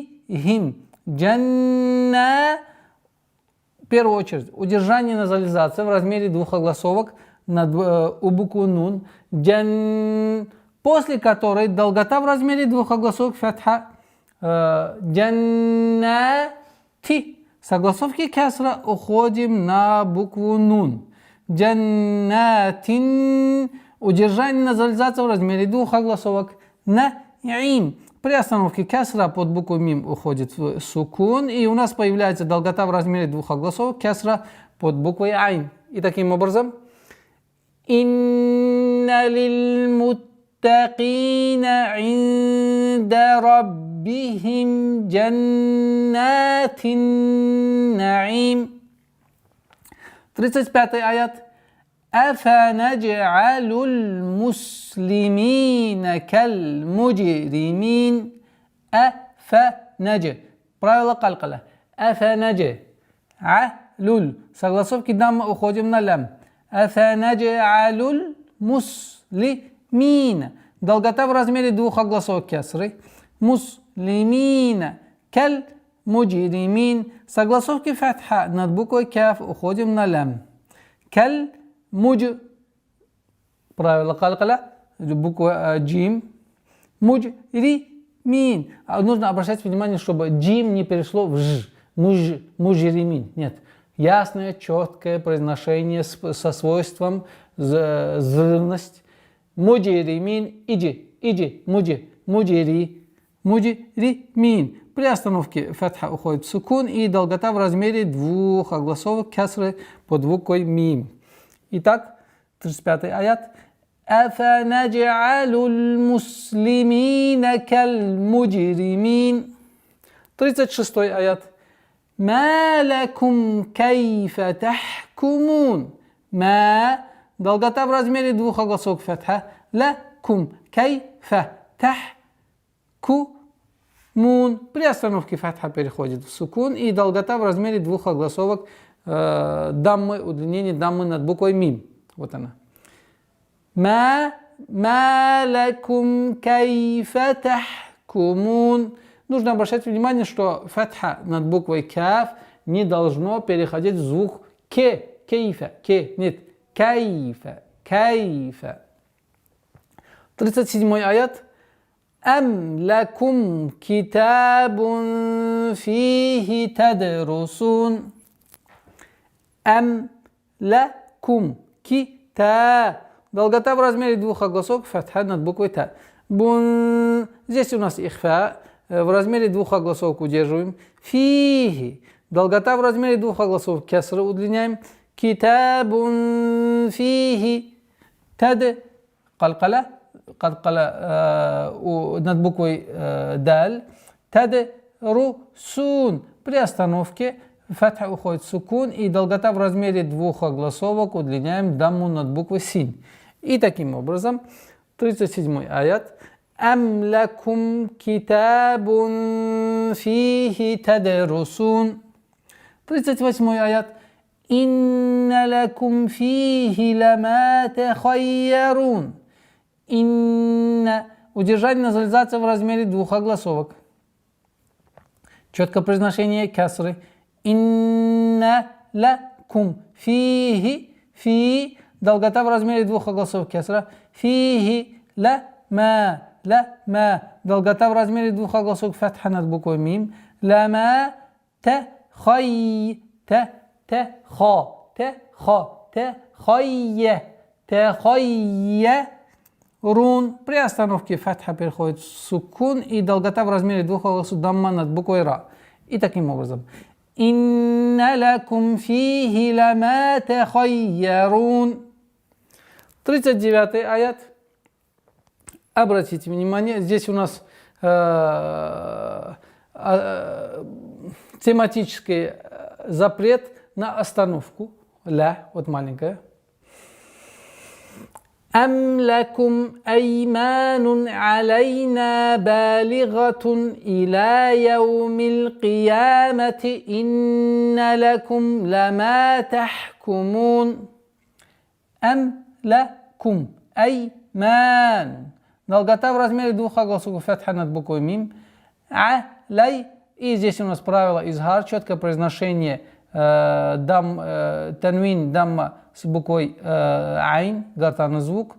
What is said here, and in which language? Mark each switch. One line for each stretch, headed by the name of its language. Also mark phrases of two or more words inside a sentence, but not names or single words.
Arabic: ربهم جنة.
Russian: первую очередь, удержание назализации в размере двух огласовок у буквы нун, после которой долгота в размере двух огласовок фатха, джаннати. С огласовки кесра уходим на букву нун. Джаннатин. Удержание назализации в размере двух огласовок наим. При остановке кесра под букву мим уходит в сукун, и у нас появляется долгота в размере двух огласовок кесра под буквой айн. И таким образом,
Arabic: إن للمتقين عند ربهم جنات النعيم.
Russian: 35-й аят.
Arabic: أفنجعل المسلمين كالمجرمين.
Russian: Правило калькаля. Афанадж'алуль. Согласовки дамма уходим на лям.
Arabic: أفنجعل المسلمين.
Russian: Долгота в размере двух огласовок кесры.
Arabic: المسلمين كالمجرمين.
Russian: Согласовки фатха над буквой каф уходим на лям. Кал правило калькаля. Буква джим. Муджримин. Нужно обращать внимание, чтобы джим не перешло в ж. Муджримин. Нет. Ясное, четкое произношение со свойством взрывность.
Arabic: Муджримин. Иди. Муджримин.
Russian: При остановке фатха уходит в сукун, и долгота в размере двух огласовок кесры под буквой мим. Итак, 35-й аят.
Arabic: أفنجعل المسلمين كالمجرمين.
Russian: 36-й аят.
Arabic: ما لكم كيف تحكمون.
Russian: Ма. Долгота в размере двух огласовок фатха.
Arabic: لكم كيف تحكمون.
Russian: При остановке фатха переходит в сукун, и долгота в размере двух огласовок даммы, удлинение даммы над буквой мим. Вот она.
Arabic: ما لكم كيف تحكمون.
Russian: Нужно обращать внимание, что фатха над буквой каф не должно переходить в звук ке. Кейфа. Нет. Кайфа. 37-й аят.
Arabic: أم لكم كتاب فيه تدرسون. أم لكم كتا.
Russian: Долгота в размере двух огласовок фатха над буквой та. Бун. Здесь у нас ихфа. В размере двух огласовок удерживаем. Фихи. Долгота в размере двух огласовок кесра удлиняем.
Arabic: كتاب فيه. Тад.
Russian: Калькаля над буквой даль.
Arabic: تد رسون.
Russian: При остановке фатха уходит в сукун, и долгота в размере двух огласовок удлиняем дамму над буквой син. И таким образом 37-й аят.
Arabic: أم لكم كتاب فيه تدرسون.
Russian: 38-й аят.
Arabic: إن لكم فيه لما تخيرون.
Russian: Инна. Удержание назализации в размере двух огласовок. Четкое произношение кесры.
Arabic: إن لكم فيه. Фи.
Russian: Долгота в размере двух огласовок кесра.
Arabic: فيه لما.
Russian: Долгота в размере двух огласовок фатха над буквой мим.
Arabic: لما تخي. Рун.
Russian: При остановке фатха переходит в сукун, и долгота в размере двух огласовок дамма над буквой ра. И таким образом.
Arabic: إن لكم فيه لما تخيرون.
Russian: 39-й аят. Обратите внимание, здесь у нас тематический запрет на остановку. Ля, вот маленькая.
Arabic: أم لكم أيمان علينا بالغة إلى يوم القيامة إن لكم لما تحكمون. أم لكم أيمان.
Russian: Долгота в размере двух огласовок фатха над буквой мим. Алей. И здесь у нас правило изхар, четкое произношение танвин, дамма с буквой айн, гортанный звук.